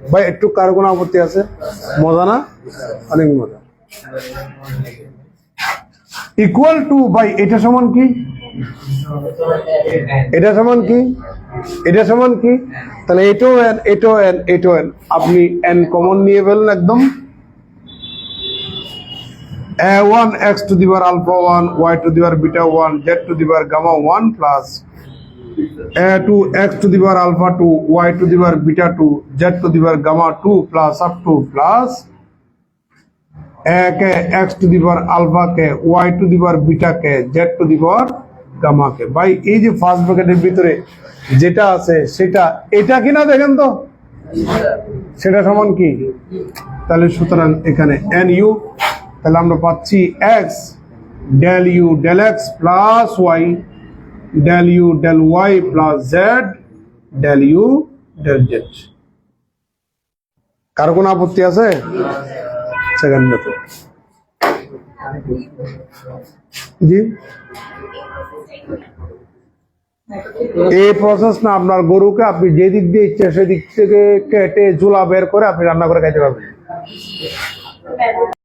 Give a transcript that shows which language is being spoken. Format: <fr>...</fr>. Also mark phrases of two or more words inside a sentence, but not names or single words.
<bn>ভাই একটু কারো কোনো আপত্তি আছে? মজা না? অনেক মজা।</bn> <en>equal to,</en> <bn>ভাই এটা সমান কি, এটা সমান কি, এটা সমান কি? তাহলে এটাও এন এটাও এন এটাও এন, আপনি এন কমন নিয়ে ফেলুন একদম।</bn> <en>a1 x to the power alpha 1 y to the power beta 1 z to the power gamma 1 plus a2 x to the power alpha 2 y to the power beta 2 z to the power gamma 2 plus up to plus a के x to the power alpha के y to the power beta के z to the power gamma के।</en> <bn>ভাই এই যে</bn> <en>first bracketer</en> <bn>ভিতরে যেটা আছে সেটা এটা কিনা দেখেন তো, সেটা সমান কি? তাহলে সুতরাং এখানে nu, তাহলে আমরা পাচ্ছি</bn> <en>x del u del x plus y del u del y plus z del u del z.</en> <bn>কারো কোনো আপত্তি আছে?</bn> <en>second method</en> <bn>জি, এই প্রসেস না, আপনার গরুকে আপনি যে দিক দিয়ে ইচ্ছে সেদিক থেকে কেটে ঝোলা বের করে আপনি রান্না করে খাইতে পারবেন।</bn>